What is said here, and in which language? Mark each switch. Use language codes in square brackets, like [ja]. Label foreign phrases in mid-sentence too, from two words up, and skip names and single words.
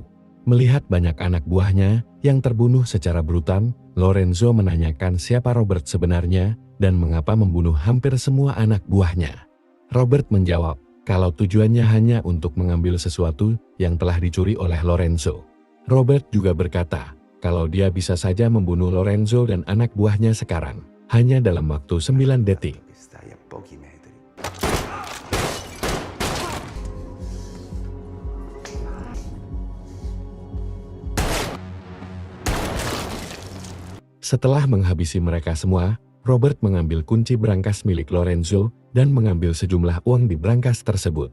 [id] Melihat banyak anak buahnya yang terbunuh secara brutal, Lorenzo menanyakan siapa Robert sebenarnya, dan mengapa membunuh hampir semua anak buahnya. Robert menjawab kalau tujuannya hanya untuk mengambil sesuatu yang telah dicuri oleh Lorenzo. Robert juga berkata kalau dia bisa saja membunuh Lorenzo dan anak buahnya sekarang, hanya dalam waktu 9 detik. [it] Stai a pochi metri. [id] Setelah menghabisi mereka semua, Robert mengambil kunci brankas milik Lorenzo dan mengambil sejumlah uang di brankas tersebut.